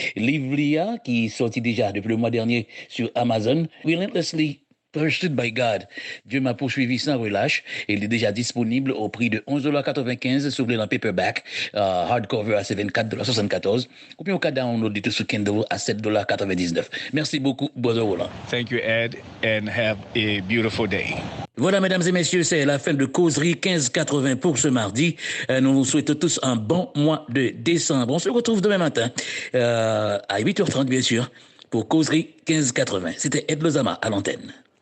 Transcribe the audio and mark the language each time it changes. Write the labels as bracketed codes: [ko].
[fr] Livre Lia, qui est sorti déjà depuis le mois dernier sur Amazon, Relentlessly Pursued by God. Dieu m'a poursuivi sans relâche. Il est déjà disponible au prix de $11,95 sur le paperback, hardcover à $24,74. Ou bien au cas download tout sur Kindle à $7,99. Merci beaucoup, Brother Roland. [en] Thank you, Ed, and have a beautiful day. [fr] Voilà, mesdames et messieurs, c'est la fin de Causerie 1580 pour ce mardi. Nous vous souhaitons tous un bon mois de décembre. On se retrouve demain matin à 8h30, bien sûr, pour Causerie 1580. C'était Ed Lozama à l'antenne.